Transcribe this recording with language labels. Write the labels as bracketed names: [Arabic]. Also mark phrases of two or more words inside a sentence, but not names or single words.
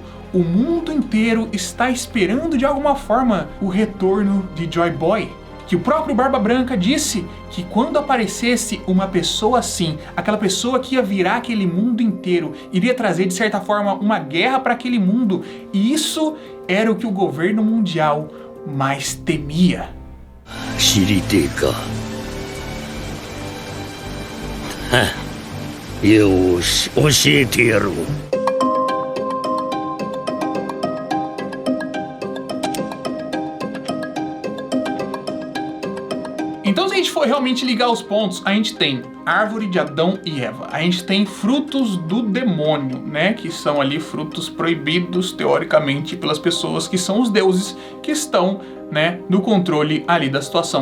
[Portuguese] O mundo inteiro está esperando de alguma forma o retorno de Joy Boy. que o próprio Barba Branca disse que quando aparecesse uma pessoa assim, aquela pessoa que ia virar aquele mundo inteiro, iria trazer de certa forma uma guerra para aquele mundo, e isso era o que o governo mundial mais temia. [Japanese] 知りてえか。よし、教えてやろう。 [Portuguese] Então, se a gente for realmente ligar os pontos, a gente tem árvore de Adão e Eva, a gente tem frutos do demônio, né, que são ali frutos proibidos teoricamente pelas pessoas que são os deuses que estão, né, no controle ali da situação.